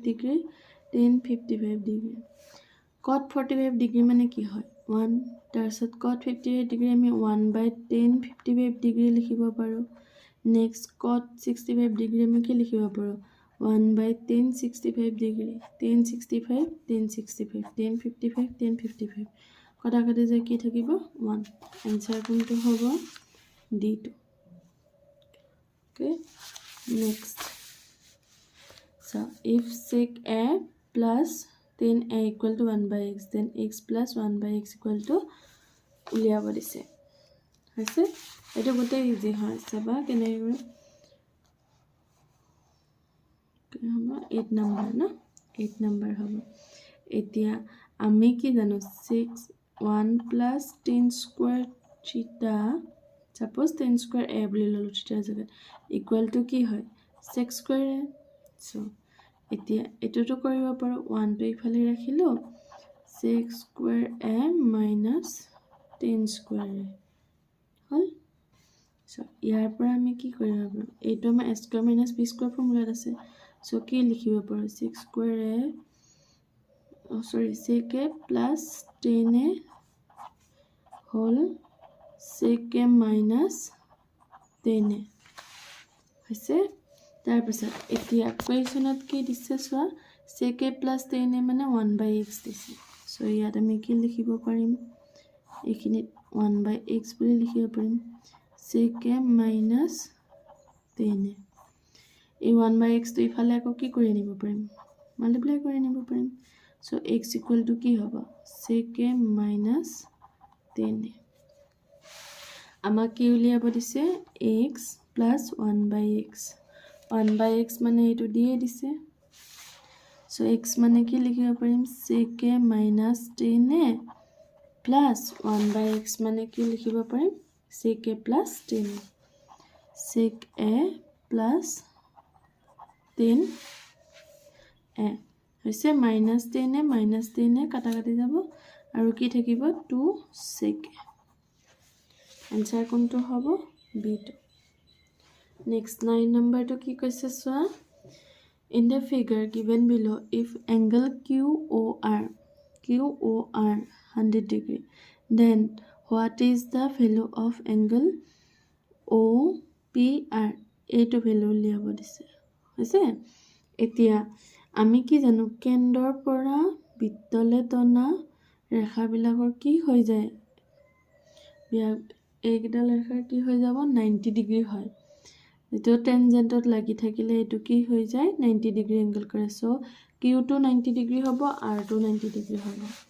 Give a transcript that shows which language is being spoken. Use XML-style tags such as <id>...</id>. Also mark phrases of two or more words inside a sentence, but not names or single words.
<as>ডিগ্ৰী tan 55 ডিগ্ৰী cot 45 ডিগ্ৰী মানে কি হয় 1 তাৰপিছত cot 58 ডিগ্ৰী আমি 1/tan 55 ডিগ্ৰী লিখিব পাৰো নেক্সট cot 65 ডিগ্ৰী আমি কি লিখিব পাৰো 1/tan 65 ডিগ্ৰী tan 65 tan 65 tan 55 tan 55 কটা কাটি যায় কি থাকিব 1 आंसर কোনটো হ'ব D2</as> <en>okay next so if sec a plus then a equal to 1/x then x plus 1/x equal to</en> <as>উলিয়াব দিছে আছে এটা গোটেই ইজি হয় চাবা কেনে হ'ব 8 নাম্বাৰ না 8 নাম্বাৰ হ'ব এতিয়া আমি কি জানো 6 1</as> <en>plus tan square theta suppose tan square a</en> <as>বুলি ললো theta জায়গাত</as> <en>equal to</en> <as>কি হয়</as> <en>sec square a</en> <as>so এতিয়া এটোটো কৰিব পাৰো 1 টো ইফালে ৰাখিলো</as> <en>sec square a minus tan square a</en> <as>হল so ইয়াৰ পৰা আমি কি কৰিব পাৰো এইটো আমাৰ</as> <en>a square minus b square</en> <as>ফৰ্মুলাত আছে so কি লিখিব পাৰো</as> <en>sec square a sec a plus tan a whole sec a minus tan a</en> <as>হৈছে তাৰপিছত এতিয়া কোৱেশ্যনত কি দিছে চোৱা</as> <en>sec a plus tan a</en> <as>মানে 1/x দিছে সো ইয়াত আমি কি লিখিব পাৰিম এইখিনি 1/x বুলি লিখিব পাৰিম</as> <en>sec a minus tan a</en> <as>এই 1/x টো ইফালে আকৌ কি কৰি নিব পাৰিম মাল্টিপ্লাই কৰি নিব পাৰিম সো</as> <en>x equal to</en> <as>কি হ'ব</as> <en>sec a minus tan a</en> <as>আমাক কি উলিয়াব দিছে</as> <en>x plus 1/x 1/x</en> <as>মানে এটো দিয়ে দিছে সো x মানে কি লিখিব পাৰিম</as> <en>sec a minus tan a plus 1/x</en> <as>মানে কি লিখিব পাৰিম</as> <en>sec a plus tan a sec a plus tan a</en> <as>হৈছে</as> <en>minus tan a</en> <as>কাটা কাটি যাব আৰু কি থাকিব</as> <en>2 sec a आंसर</en> <as>কোনটো হ'ব</as> <en>B2 next 9 number to</en> <as>কি কৈছে সোয়া</as> <en>in the figure given below if angle QOR 100 degree then what is the value of angle</en> <as>OPR এইটো value লিয়াব দিছে হৈছে এতিয়া আমি কি জানো কেন্দ্ৰৰ পৰা বৃত্তলে টনা ৰেখাবিলাকৰ কি হৈ যায় এইকেইটা ৰেখাৰ কি হৈ যাব 90 ডিগ্ৰী হয় যেটো টেনজেন্টত লাগি থাকিলে এটো কি হৈ যায় 90 ডিগ্ৰী এংগল কৰে সো Q2 90 ডিগ্ৰী হ'ব R2 90 ডিগ্ৰী হ'ব</as>